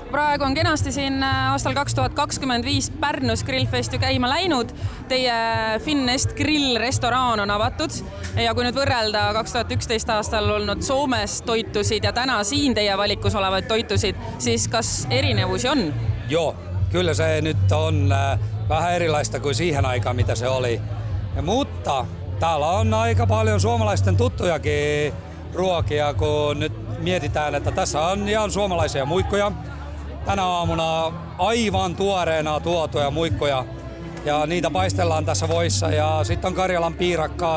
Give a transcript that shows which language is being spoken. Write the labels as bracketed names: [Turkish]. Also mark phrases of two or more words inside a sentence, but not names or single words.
[Estonian] Praegu on kenasti siin aastal 2025 Pärnus grillfest ju käima läinud. Teie Finest Grill restoran on avatud ja kui nüüd võrrelda 2011 aastal olnud Soomes toitusid ja täna siin teie valikus olevaid toitusid, siis kas erinevusi on? [Finnish] Joo, kyllä se nyt on vähän erilaista kuin siihen aikaan, mitä se oli. Mutta täällä on aika paljon suomalaisten tuttujakin ruokia, kun nyt mietitään, että tässä on ihan suomalaisia muikkoja. Tänä aamuna aivan tuoreena tuotuja muikkoja ja niitä paistellaan tässä voissa ja sitten on Karjalan piirakkaa